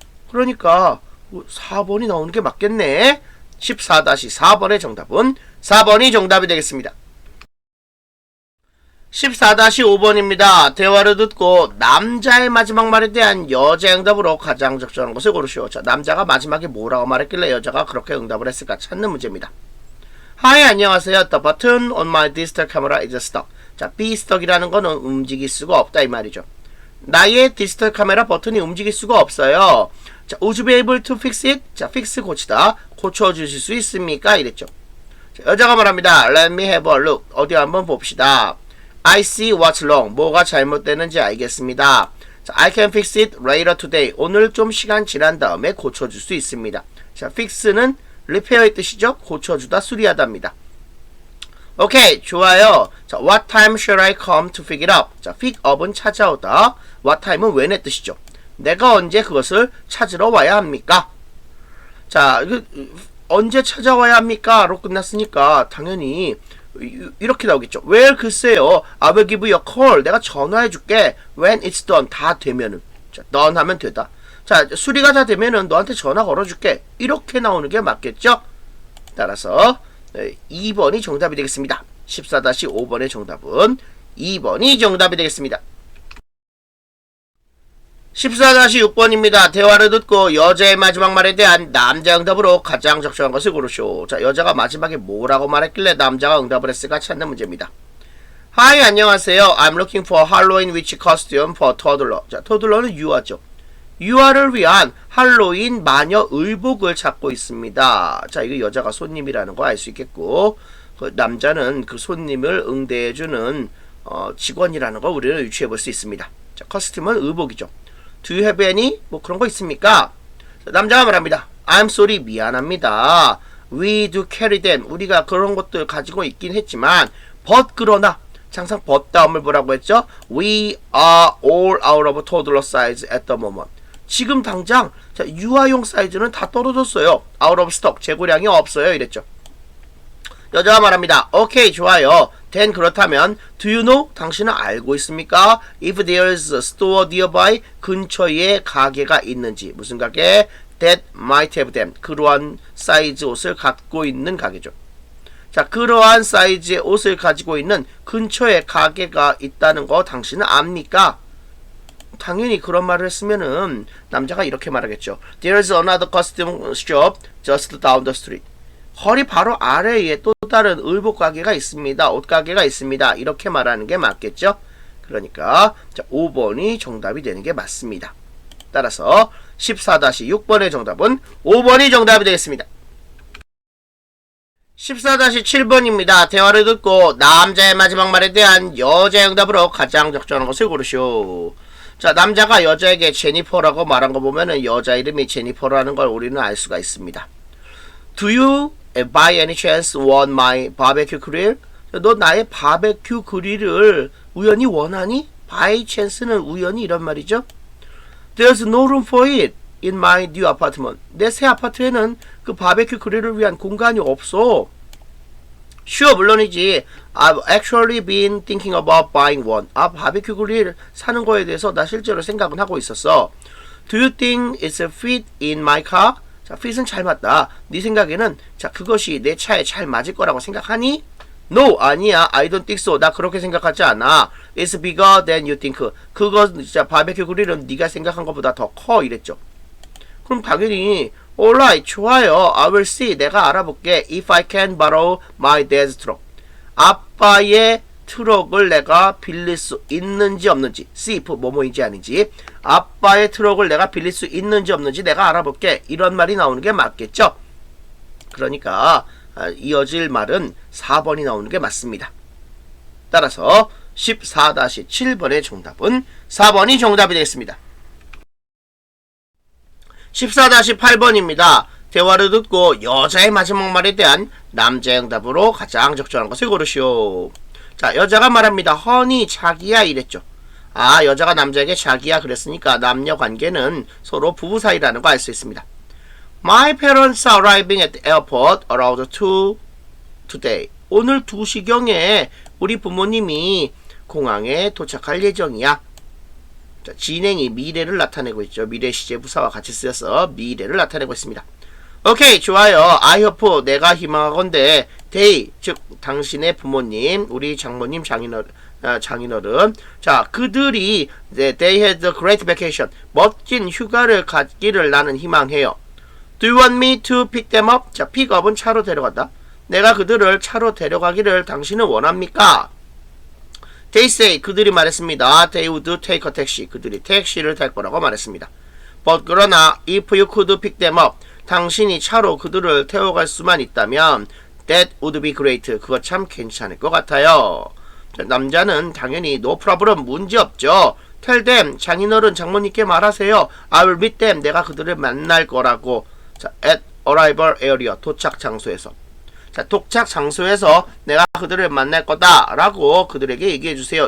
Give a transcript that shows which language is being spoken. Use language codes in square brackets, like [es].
[ko] 그러니까 4번이 나오는 게 맞겠네. 14-4번의 정답은 4번이 정답이 되겠습니다. 14-5번입니다. 대화를 듣고 남자의 마지막 말에 대한 여자의 응답으로 가장 적절한 것을 고르시오. 자, 남자가 마지막에 뭐라고 말했길래 여자가 그렇게 응답을 했을까 찾는 문제입니다. [en] Hi, [ko] 안녕하세요. [en] The button on my digital camera is stuck. [ko] 자, be stuck이라는 거는 움직일 수가 없다 이 말이죠. 나의 디지털 카메라 버튼이 움직일 수가 없어요. [en] 자, would you be able to fix it? [ko] 자, fix 고치다. 고쳐주실 수 있습니까? 이랬죠. 자, 여자가 말합니다. [en] Let me have a look. [ko] 어디 한번 봅시다. [en] I see what's wrong. [ko] 뭐가 잘못되는지 알겠습니다. [en] 자, I can fix it later today. [ko] 오늘 좀 시간 지난 다음에 고쳐줄 수 있습니다. 자, fix는 repair의 뜻이죠. 고쳐주다, 수리하다입니다. 오케이, 좋아요. [en] 자, what time shall I come to pick it up? [ko] 자, pick up은 찾아오다. what time은 when의 뜻이죠. 내가 언제 그것을 찾으러 와야 합니까? 자, 언제 찾아와야 합니까? 로 끝났으니까 당연히 이렇게 나오겠죠. [en] Well, [ko] 글쎄요. [en] I will give you a call. [ko] 내가 전화해줄게. [en] When it's done. [ko] 다 되면은. [en] 자, done 하면 되다. [ko] 자, 수리가 다 되면은 너한테 전화 걸어줄게. 이렇게 나오는 게 맞겠죠? 따라서 2번이 정답이 되겠습니다. 14-5번의 정답은 2번이 정답이 되겠습니다. 14-6번입니다. 대화를 듣고 여자의 마지막 말에 대한 남자 응답으로 가장 적절한 것을 고르시오. 자, 여자가 마지막에 뭐라고 말했길래 남자가 응답을 했을까 찾는 문제입니다. [en] Hi, [ko] 안녕하세요. [en] I'm looking for Halloween witch costume for toddler. [ko] 자, toddler는 유아죠. 유아를 위한 할로윈 마녀 의복을 찾고 있습니다. 자, 이거 여자가 손님이라는 거 알 수 있겠고, 그 남자는 그 손님을 응대해주는 직원이라는 걸 우리는 유추해 볼 수 있습니다. 자, 커스텀은 의복이죠. [en] Do you have any? [ko] 뭐 그런 거 있습니까? 남자가 말합니다. [en] I'm sorry, [ko] 미안합니다. [en] We do carry them. [ko] 우리가 그런 것들 가지고 있긴 했지만, but 그러나, 항상 but 다음을 뭐라고 했죠? [en] We are all out of toddler size at the moment. [ko] 지금 당장 자, 유아용 사이즈는 다 떨어졌어요. [en] out of stock, [ko] 재고량이 없어요. 이랬죠. 여자가 말합니다. 오케이, 좋아요. [en] then [ko] 그렇다면 [en] do you know? [ko] 당신은 알고 있습니까? [en] if there is a store nearby, [ko] 근처에 가게가 있는지. 무슨 가게? [en] that might have them. [ko] 그러한 사이즈 옷을 갖고 있는 가게죠. 자, 그러한 사이즈의 옷을 가지고 있는 근처에 가게가 있다는 거 당신은 압니까? 당연히 그런 말을 했으면은 남자가 이렇게 말하겠죠. [en] There is another costume shop just down the street. [ko] 거리 바로 아래에 또 다른 의복 가게가 있습니다. 옷 가게가 있습니다. 이렇게 말하는 게 맞겠죠? 그러니까 자, 5번이 정답이 되는 게 맞습니다. 따라서 14-6번의 정답은 5번이 정답이 되겠습니다. 14-7번입니다. 대화를 듣고 남자의 마지막 말에 대한 여자의 응답으로 가장 적절한 것을 고르시오. 자, 남자가 여자에게 제니퍼라고 말한 거 보면은 여자 이름이 제니퍼라는 걸 우리는 알 수가 있습니다. [en] Do you by any chance want my barbecue grill? [ko] 너 나의 바베큐 그릴을 우연히 원하니? by chance는 우연히 이런 말이죠. [en] There's no room for it in my new apartment. [ko] 내 새 아파트에는 그 바베큐 그릴을 위한 공간이 없어. [en] Sure, [ko] 물론이지. [en] I've actually been thinking about buying one. [ko] 바베큐 그릴 사는 거에 대해서 나 실제로 생각은 하고 있었어. [en] Do you think it's a fit in my car? [ko] 자, fit은 잘 맞다. 네 생각에는 자, 그것이 내 차에 잘 맞을 거라고 생각하니? [en] No, [ko] 아니야. [en] I don't think so. [ko] 나 그렇게 생각하지 않아. [en] It's bigger than you think. [ko] 그거 진짜 바베큐 그릴은 네가 생각한 것보다 더 커 이랬죠. 그럼 당연히 [en] alright, [ko] 좋아요. [en] I will see. [ko] 내가 알아볼게. [en] If I can borrow my dad's truck. [ko] 아빠의 트럭을 내가 빌릴 수 있는지 없는지. See if 뭐뭐인지 아닌지. 아빠의 트럭을 내가 빌릴 수 있는지 없는지 내가 알아볼게. 이런 말이 나오는 게 맞겠죠. 그러니까 이어질 말은 4번이 나오는 게 맞습니다. 따라서 14-7번의 정답은 4번이 정답이 되겠습니다. 14-8번입니다. 대화를 듣고 여자의 마지막 말에 대한 남자의 응답으로 가장 적절한 것을 고르시오. 자, 여자가 말합니다. 허니, 자기야 이랬죠. 여자가 남자에게 자기야 그랬으니까 남녀 관계는 서로 부부 사이라는 거 알 수 있습니다. My parents are arriving at the airport around 2 today. 오늘 2시경에 우리 부모님이 공항에 도착할 예정이야. 자, 진행이 미래를 나타내고 있죠. 미래 시제 부사와 같이 쓰여서 미래를 나타내고 있습니다. 오케이, 좋아요. [en] I hope, [ko] 내가 희망하건대 they, 즉 당신의 부모님, 우리 장모님, 장인어른, 자, 그들이 [en] they had a great vacation, [ko] 멋진 휴가를 갖기를 나는 희망해요. [en] Do you want me to pick them up? [ko] 자, 픽업은 차로 데려간다. 내가 그들을 차로 데려가기를 당신은 원합니까? [en] They say, [ko] 그들이 말했습니다. [en] They would take a taxi. [ko] 그들이 택시를 탈 거라고 말했습니다. [en] But [ko] 그러나 [en] if you could pick them up, [ko] 당신이 차로 그들을 태워갈 수만 있다면 [en] that would be great. [ko] 그거 참 괜찮을 것 같아요. 자, 남자는 당연히 [en] no problem, [ko] 문제없죠. [en] Tell them, [ko] 장인어른 장모님께 말하세요. [en] I will meet them, [ko] 내가 그들을 만날 거라고. 자, [en] at arrival area, [ko] 도착 장소에서. 자, 도착 장소에서 내가 그들을 만날 거다 라고 그들에게 얘기해 주세요.